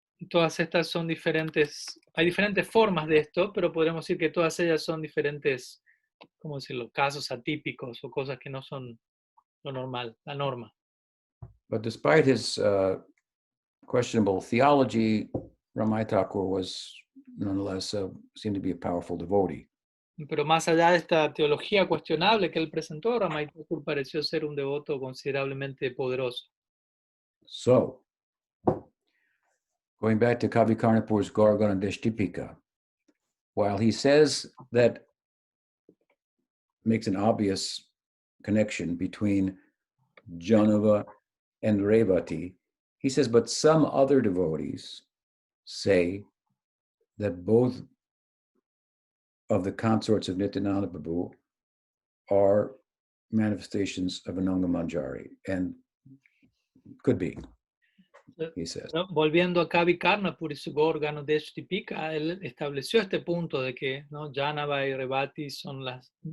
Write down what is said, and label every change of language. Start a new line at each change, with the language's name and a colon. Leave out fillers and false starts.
Spanish: Todas estas son diferentes, hay diferentes formas de esto, pero podemos decir que todas ellas son diferentes, ¿cómo decirlo?, casos atípicos o cosas que no son lo normal, la norma.
English: But despite his questionable theology, Ramai Thakur was nonetheless seemed to be a powerful devotee.
Spanish: Pero más allá de esta teología cuestionable que él presentó, Ramai Thakur pareció ser un devoto considerablemente poderoso.
English: So, going back to Kavi Karnapur's Gorgana Deshtipika, while he says that makes an obvious connection between Janava and Revati, he says, but some other devotees say that both of the consorts of Nityananda Prabhu are manifestations of Ananga Manjari, and could be, he says.
Spanish: Volviendo a Kavi Karnapur y su Gorgana Deshtipika, él estableció este punto de que, ¿no?, Janava y Revati son las...